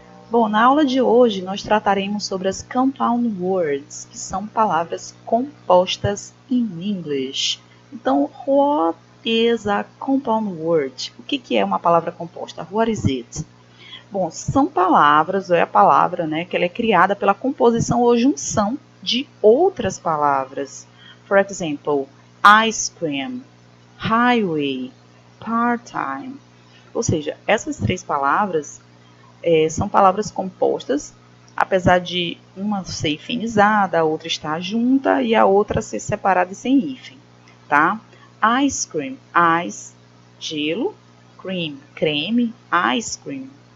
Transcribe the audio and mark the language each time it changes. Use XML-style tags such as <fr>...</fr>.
<pt>Bom, na aula de hoje nós trataremos sobre as compound words, que são palavras compostas in English. Então,</pt> <en>what is a compound word?</en> <pt>O que é uma palavra composta?</pt> <en>What is it?</en> <pt>Bom, são palavras, ou é a palavra, né, que ela é criada pela composição ou junção de outras palavras.</pt> <en>For example, ice cream, highway, part-time.</en> <pt>Ou seja, essas três palavras são palavras compostas, apesar de uma ser hifenizada, a outra estar junta e a outra ser separada e sem hífen, tá?</pt> <en>Ice cream, ice,</en> <pt>gelo,</pt> <en>cream,</en> <pt>creme,</pt> <en>ice cream.</en>